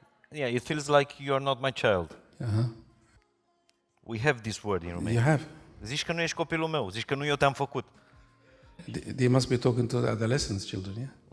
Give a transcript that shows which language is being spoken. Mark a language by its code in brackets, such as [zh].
[en] Yeah, it feels like you are not my child. Uh-huh. We have this word in Romania. You have? [ro] Zici că nu ești copilul meu, zici că nu eu te-am făcut. [en] They must be talking to the adolescents, children, yeah?